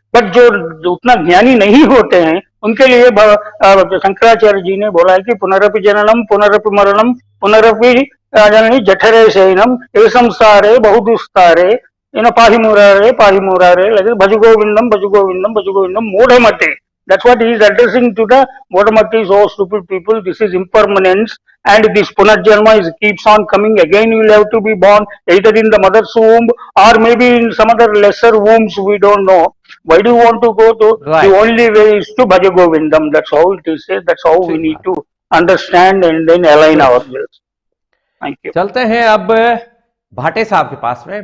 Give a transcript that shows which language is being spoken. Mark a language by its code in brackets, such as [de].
[hi] But जो उतना ज्ञानी नहीं होते हैं उनके लिए शंकराचार्य जी ने बोला है कि [sa] पुनरपि जननम पुनरपि मरणम पुनरपि जननी जठरे शयनम ये संसारे बहुदुस्तारे पाहि मुरारे [en] like [sa] भज गोविंदम मूढ़मते. [en] That's what he is addressing to the Modamatis, oh stupid people, this is impermanence, and this Punarjanma keeps on coming. Again you will have to be born either in the mother's womb or maybe in some other lesser wombs, we don't know. Why do you want to go to? Right. The only way is to Bhaja Govindam. That's how it is said. That's how we need to understand and then align ourselves. Thank you. [hi] चलते हैं अब भाटे साहब के पास में.